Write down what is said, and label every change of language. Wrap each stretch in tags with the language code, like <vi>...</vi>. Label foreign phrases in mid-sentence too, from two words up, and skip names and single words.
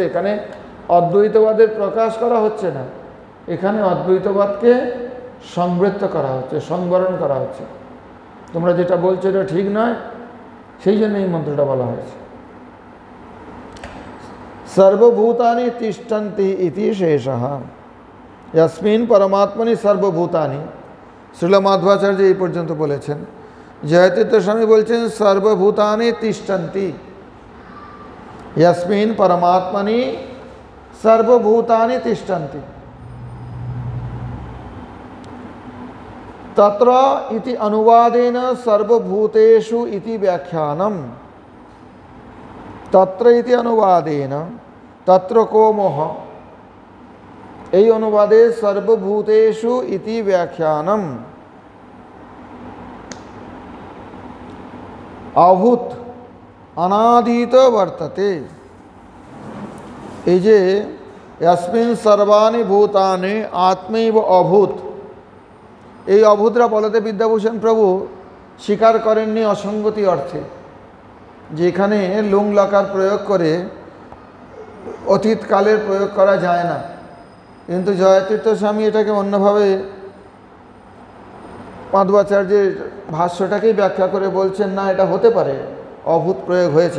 <bn>এখানে অদ্বৈতবাদের প্রকাশ করা হচ্ছে না, এখানে অদ্বৈতবাদকে সংবৃত্ত করা হচ্ছে, সংবরণ করা হচ্ছে। তোমরা যেটা বলছো এটা ঠিক নয়, সেই জন্য এই মন্ত্রটা বলা হয়েছে।</bn> <sa>সর্বভূতানি তিষ্ঠন্তি ইতি শেষঃ। यस्मिन् परमात्मनि सर्वभूतानि,</sa> <bn>শ্রীল মাধবাচার্য এই পর্যন্ত বলেছেন। জয়তীর্থ স্বামী বলছেন</bn> <sa>সর্বভূতানি তিষ্ঠন্তি, यस्मिन् परमात्मनि सर्वभूतानि तिष्ठन्ति। तत्र इति अनुवादेन सर्वभूतेषु इति व्याख्यानम्। तत्र इति अनुवादेन, तत्र को मोह,</sa> <bn>এই অনুবাদে</bn> <sa>সর্বভূতেষু ইতি ব্যাখ্যানম। অভূত অনাদিত বর্ততে,</sa> <bn>এই যে</bn> <sa>यस्मिन् सर्वाणि भूतानि आत्मैव अभूत,</sa> <bn>এই অভূতরা বলতে বিদ্যাভূষণ প্রভু স্বীকার করেননি অসঙ্গতি অর্থে, যেখানে লুং লকার প্রয়োগ করে অতীতকালের প্রয়োগ করা যায় না। কিন্তু জয়তীর্থ স্বামী এটাকে অন্যভাবে মাধবাচার্যের ভাষ্যটাকেই ব্যাখ্যা করে বলছেন, না এটা হতে পারে, অভূত প্রয়োগ হয়েছে।</bn>